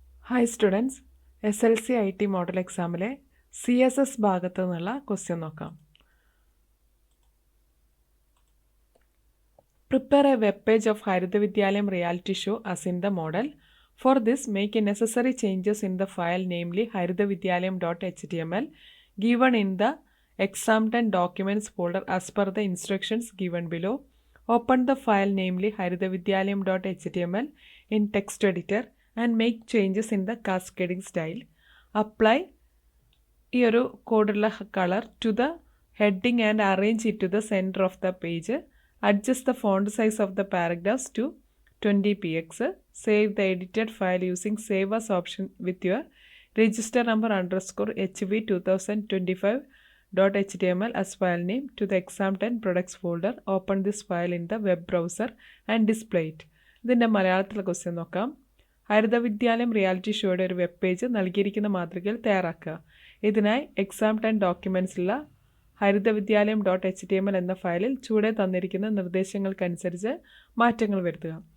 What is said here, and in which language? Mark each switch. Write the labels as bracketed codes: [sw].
[ml] Hi students, SLC IT model എക്സാമിലെ CSS ഭാഗത്തു നിന്നുള്ള question നോക്കാം. [en] Prepare a web page of Haritha Vidyalayam reality show as in the model. For this, make necessary changes in the file, namely harithavidyalayam.html, given in the exam and documents folder as per the instructions given below. Open the file, namely harithavidyalayam.html, in text editor and make changes in the cascading style. Apply your code color to the heading and arrange it to the center of the page. Adjust the font size of the paragraphs to 20px. Save the edited file using Save As option with your register number _ HV 2025.html as file name to the exam 10 products folder. Open this file in the web browser and display it. [ml] ഇതിൻ്റെ മലയാളത്തിലെ question നോക്കാം. ഹരിത വിദ്യാലയം reality ഷോയുടെ ഒരു web page നൽകിയിരിക്കുന്ന മാതൃകയിൽ തയ്യാറാക്കുക. ഇതിനായി എക്സാം 10 ഡോക്യുമെൻറ്റ്സിലുള്ള harithavidyalayam.html എന്ന ഫയലിൽ ചുവടെ തന്നിരിക്കുന്ന നിർദ്ദേശങ്ങൾക്കനുസരിച്ച് മാറ്റങ്ങൾ വരുത്തുക.